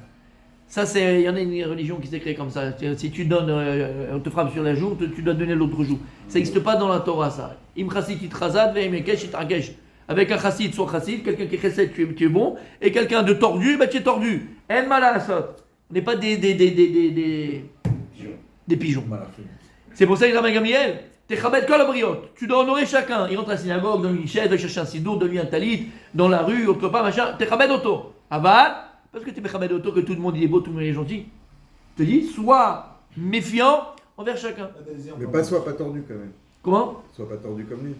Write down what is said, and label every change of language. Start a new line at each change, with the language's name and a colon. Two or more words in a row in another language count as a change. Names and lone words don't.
French: Ça c'est, il y en a une religion qui s'est créée comme ça. Si tu donnes, on te frappe sur la joue, tu dois donner l'autre joue. Ça n'existe pas dans la Torah ça.
Hebrew: עם חסיד יתחסד ועם עקש יתרגש.
French: Avec un chassid, soit chassid, quelqu'un qui est chassid, tu es bon, et quelqu'un de tordu, tu es tordu.
Hebrew: אין מה לעשות.
French: On n'est pas des pigeons. C'est pour ça qu'il ramène Gamliel.
Hebrew: תכבד כל הבריות.
French: Tu dois honorer chacun. Il rentre à la synagogue, donne une chaise, va chercher un sidour, donne lui un talit, dans la rue, autre part, machin.
Hebrew: תכבד אותו. אבל.
French: Parce que tu es
Hebrew: מכבד אותו,
French: que tout le monde il est beau, tout le monde il est gentil. Je te dis, sois méfiant envers chacun. Mais pas sois pas tordu quand même. Comment? Sois pas tordu comme lui.